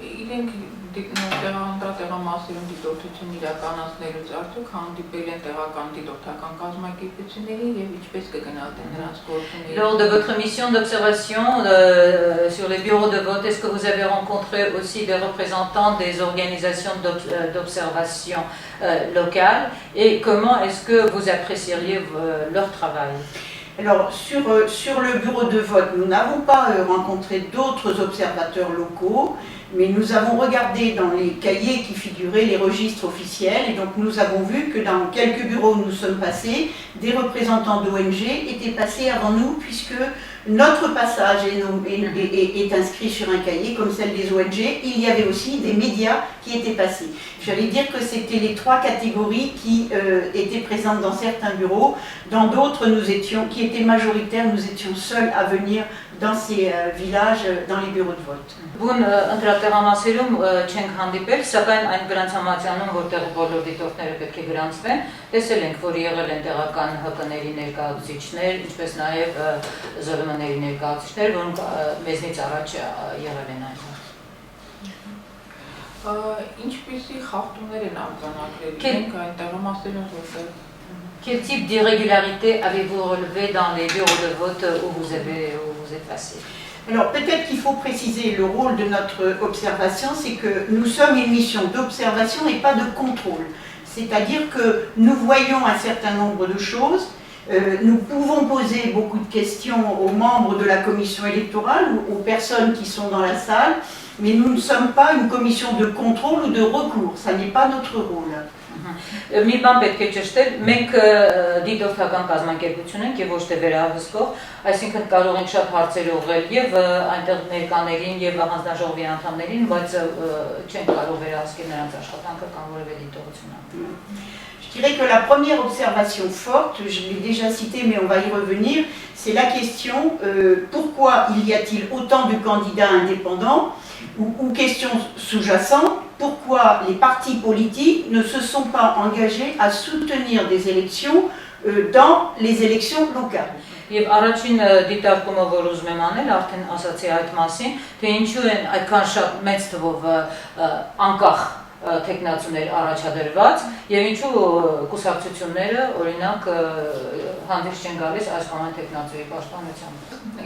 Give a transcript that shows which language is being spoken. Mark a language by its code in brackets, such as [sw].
[hy] Իրենք տեղամասերում դիտորդություն իրականացնելուց արդյոք հանդիպել են տեղական դիտորդական կազմակերպությունների եւ ինչպես կգնահատեն նրանց գործունեությունը։ [fr] Lors de votre mission d'observation sur les bureaux de vote, est-ce que vous avez rencontré aussi des représentants des organisations d'observation locales et comment est-ce que vous apprécieriez leur travail? Alors, sur le bureau de vote, nous n'avons pas rencontré d'autres observateurs locaux, mais nous avons regardé dans les cahiers qui figuraient les registres officiels, et donc nous avons vu que dans quelques bureaux où nous sommes passés, des représentants d'ONG étaient passés avant nous, puisque notre passage est inscrit sur un cahier, comme celle des ONG. Il y avait aussi des médias qui étaient passés. J'allais dire que c'était les 3 catégories qui étaient présentes dans certains bureaux. Dans d'autres, qui étaient majoritaires, nous étions seuls à venir dans ces villages, dans les bureaux de vote. [hy] Բուն ընտրատեղամասերում չենք հանդիպել, սակայն այն գրանցամատյանում, որտեղ բոլոր դիտորդները պետք է գրանցվեն, տեսել ենք, որ եղել են տեղական ՀԿ-ների ներկայացուցիչներ, ինչպես նաև ԶԼՄ-ների ներկայացուցիչներ, որոնք մեզնից առաջ եղել են այնտեղ։ Ինչպիսի խախտումներ են արձանագրել իրենք այն տեղամասերում, որտեղ [fr] Quel type d'irrégularité avez-vous relevé dans les bureaux de vote où vous êtes passé? Alors peut-être qu'il faut préciser le rôle de notre observation, c'est que nous sommes une mission d'observation et pas de contrôle. C'est-à-dire que nous voyons un certain nombre de choses, nous pouvons poser beaucoup de questions aux membres de la commission électorale ou aux personnes qui sont dans la salle, mais nous ne sommes pas une commission de contrôle ou de recours, ça n'est pas notre rôle. [hy] Մի բան պետք է ճշտել, մենք դիտորդական կազմակերպություն ենք եւ ոչ թե վերահսկող, այսինքն կարող ենք շատ հարցեր ուղղել եւ այնտեղ ներկաներին եւ հանձնաժողովի անդամներին, բայց չենք կարող վերահսկել նրանց աշխատանքը կամ որևէ դիտողություն անել։ [fr] Je dirais que la première observation forte, je l'ai déjà citée mais on va y revenir, c'est la question pourquoi y a-t-il autant de candidats indépendants ou question sous-jacente, pourquoi les partis politiques ne se sont pas engagés à soutenir des élections dans les élections locales. [hy] Եվ առաջին դիտարկումը, որ ուզում եմ անել, արդեն ասացի այդ մասին, թե ինչու են այդքան շատ մեծ թվով անկախ տեխնացուներ առաջադրված եւ ինչու կուսակցությունները օրինակ հանդես չեն գալիս այս կամ այն տեխնացուի պաշտպանությամբ։